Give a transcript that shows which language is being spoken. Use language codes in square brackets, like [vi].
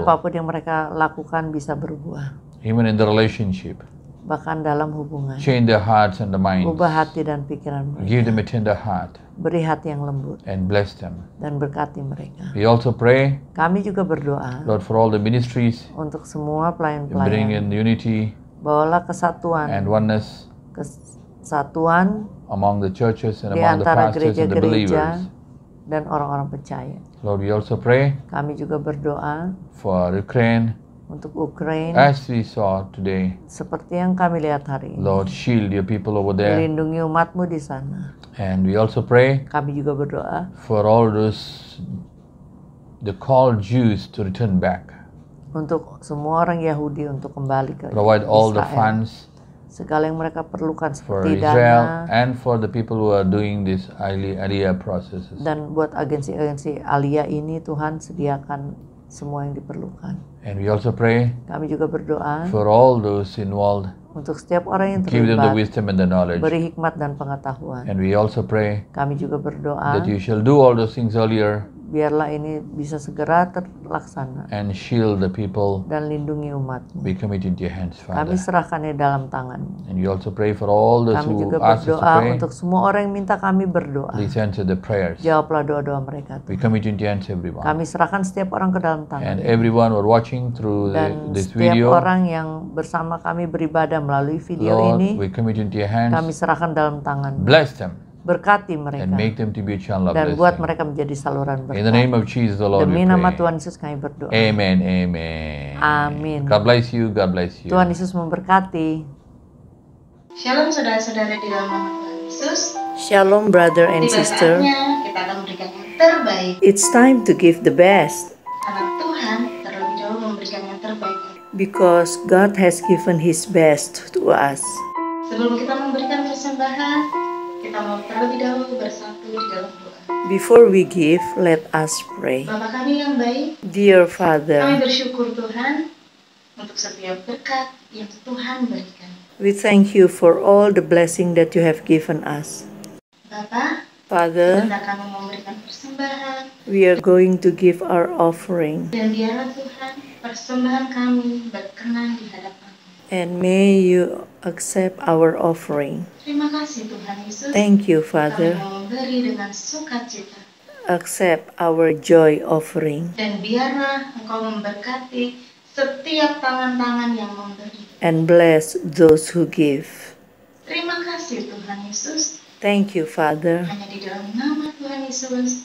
[id] apapun yang mereka lakukan bisa berbuah. [en] even in the relationship. [id] Bahkan dalam hubungan, [en] Change their hearts and the minds. [id] ubah hati dan pikiran mereka, [en] Give them a tender heart [id] beri hati yang lembut, [en] and bless them. [id] dan berkati mereka. [en] We also pray, [id] Kami juga berdoa [en] Lord, for all the ministries, [id] untuk semua [en] bring [id] pelayan-pelayan. [en] in unity [id] Bawalah kesatuan, [en] and oneness [id] kesatuan [en] among the churches and [id] di [en] among the [id] antara [en] pastors and the [id] gereja-gereja [en] believers. [id] dan orang-orang percaya. [en] Lord, we also pray [id] Kami juga berdoa [en] for Ukraine, [id] untuk Ukraina, [en] as we saw today. [id] seperti yang kami lihat hari ini. [en] Lord, shield your people over there. [id] Lindungi umat-Mu di sana. [en] And we also pray [id] Kami juga berdoa [en] for all those, the called Jews to return back. [id] untuk semua orang Yahudi untuk kembali ke [en] Provide all the [id] Israel. [en] funds [id] Segala yang mereka perlukan [en] for [id] seperti [en] Israel [id] dana, [en] and for the people who are doing these Aliyah processes. [id] dan buat agensi-agensi Aliyah ini Tuhan sediakan semua yang diperlukan. [en] And we also pray [id] Kami juga berdoa [en] for all those involved. [id] untuk setiap orang yang [en] Give them the [id] terlibat, [en] wisdom and the knowledge. [id] beri hikmat dan pengetahuan. [en] And we also pray [id] Kami juga berdoa [en] that you shall do all those things earlier [id] biarlah ini bisa segera terlaksana [en] and shield the people. [id] dan lindungi umat-Mu. [en] We commit into your hands, [id] Kami [en] Father. [id] serahkannya dalam tangan-Mu. [en] And we also pray for all those [id] Kami [en] who [id] juga [en] ask us to [id] berdoa [en] pray. [id] untuk semua orang yang minta kami berdoa. [en] Please answer the prayers. [id] Jawablah doa-doa mereka, [en] We [id] Tuhan. [en] commit into your hands everyone. [id] Kami serahkan setiap orang ke dalam [en] And [id] tangan. [en] everyone who are watching through [id] Dan [en] this [id] setiap [en] video, [id] orang yang bersama kami beribadah melalui video [en] Lord, [id] ini, [en] we commit into your [id] kami [en] hands. [id] serahkan dalam tangan. [en] Bless them [id] Berkati [en] and [id] mereka [en] make them to be a channel of [id] dan buat [en] blessing. [id] mereka menjadi saluran [en] In the name [id] berkat. [en] of Jesus, the Lord, we [id] Demi nama [en] pray. [id] Tuhan Yesus kami berdoa. [en] Amen, amen. [id] Amin. [en] God bless you, God bless you. [id] Tuhan Yesus memberkati. Shalom saudara-saudara di dalam nama Tuhan Yesus. [en] Shalom brother and [id] Tiba [en] sister. [id] saatnya kita akan memberikan yang terbaik [en] It's time to give the best [id] karena Tuhan terlebih dahulu memberikan yang terbaik. [en] because God has given His best to us. [id] Sebelum kita memberikan persembahan, kita mau terlebih dahulu bersatu di dalam doa. [en] Before we give, let us pray. [id] Bapa kami yang baik, [en] Dear [id] kami [en] Father, [id] bersyukur Tuhan untuk setiap berkat yang Tuhan berikan. [en] we thank you for all the blessing that you have given us. [id] Bapa, [en] Father, [id] hendak kami memberikan persembahan, [en] we are going to give our offering, [id] dan biarlah Tuhan persembahan kami berkenan di hadapan. [en] and may you accept our offering. [id] Terima kasih Tuhan Yesus. [en] Thank you, [id] Kami [en] Father. [id] mau memberi dengan sukacita. [en] Accept our joy offering, [id] Dan biarlah Engkau memberkati setiap tangan-tangan yang memberi. [en] and bless those who give. [id] Terima kasih Tuhan Yesus. [en] Thank you, Father. [id] Hanya di dalam nama Tuhan Yesus